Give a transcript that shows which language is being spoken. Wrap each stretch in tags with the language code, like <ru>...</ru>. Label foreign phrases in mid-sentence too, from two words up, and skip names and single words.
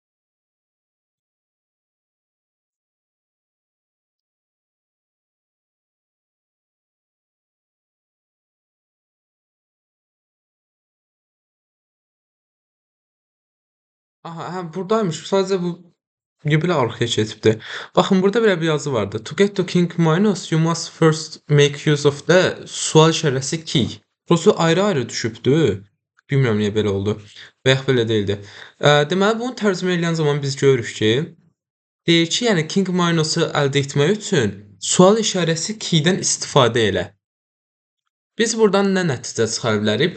<az>Buradaymış. Sadəcə bu niyə belə arxaya keçibdi? Baxın, burada belə bir yazı vardı.</az> <en>To get to king minus, you must first make use of the</en> <az>sual işarəsi</az> <en>key.</en> <az>Burası ayrı-ayrı düşübdü. Bilmirəm niyə belə oldu. Və yaxud belə deyildi. Deməli, bunu tərcümə edən zaman biz görürük ki, deyir ki, yəni</az> <en>king minus-</en> <az>u əldə etmək üçün sual işarəsi key-dən istifadə elə. Biz buradan nə nəticə çıxara bilərik?</az>